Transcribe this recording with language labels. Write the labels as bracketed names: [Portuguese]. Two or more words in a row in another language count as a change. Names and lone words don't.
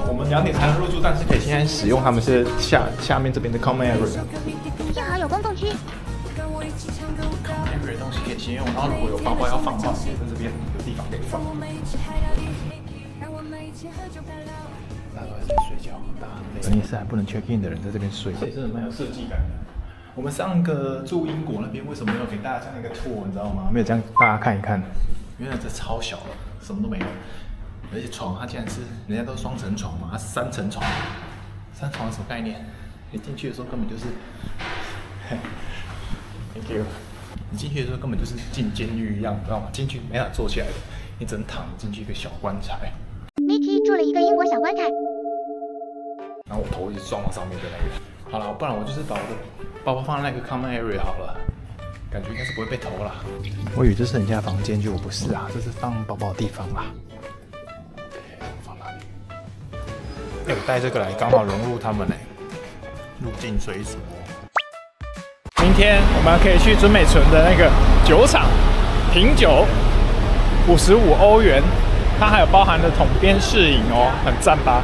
[Chinese] 2 點才能入住，但是可以先使用他們是下面這邊的 [English] common area。 [Chinese] 呀，有公共区。 [English] common area [Chinese] 的東西可以先用，然後如果有包包要放的话，在這邊有地方可以放。大家都在這邊睡覺，大家很累。等一下還不能 [English] check in [Chinese] 的人在這邊睡，這裡真的蠻有設計感的。我們上個住英國那邊為什麼沒有給大家這樣一個 tour，你知道嗎？沒有這樣大家看一看，因為這超小了，什麼都沒有。而且床它竟然是人家都双层床嘛，它是3層床。3床是什麼概念？你進去的时候根本就是 ， [English] Thank you。 [Chinese] 你進去的時候根本就是進監獄一樣，知道嗎？進去沒法坐起來的，你只能躺進去一個小棺材。 Mickey 住了一個英國小棺材。然後我頭一直撞到上面的那個。好了，不然我就是把我的包包放在那個 [English] common area [Chinese] 好了，感觉應該是不会被偷啦。我以為這是人家的房間，結果不是啊，這是放包包的地方啦。放哪裡？我帶這個來剛好融入他們呢，入境隨俗。明天我們可以去尊美純的那個酒廠品酒，55歐元，它還有包含了統編試飲哦，很讚吧？